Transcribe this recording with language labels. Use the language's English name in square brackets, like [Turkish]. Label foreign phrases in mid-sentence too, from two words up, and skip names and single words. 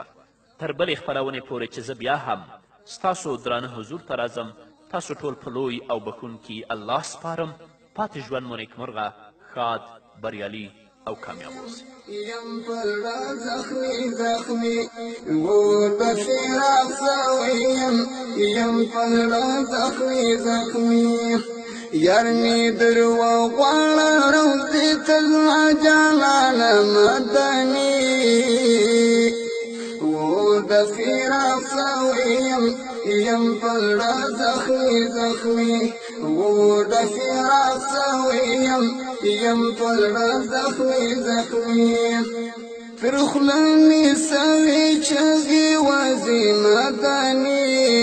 [Pashto] تر بلې خپرونې پورې چې زه بیا هم ستاسو درانه حضور ته راځم، تاسو ټول په لوی او بخونکي الله سپارم. پاتې ژوند مو نیکمرغه، ښاد، بریالي او کامیاب اوسئ. یم پر زخمی زخمی و د فراق سویم، یم پر زخمی زخمی یار می در و غواړه روزي ته زما جانان مدني د فراق سویم، یم پر زخمی زخمی و د فراق سویم، یم پر زخمی زخمی پر خوله می سوی چغې وزي مدني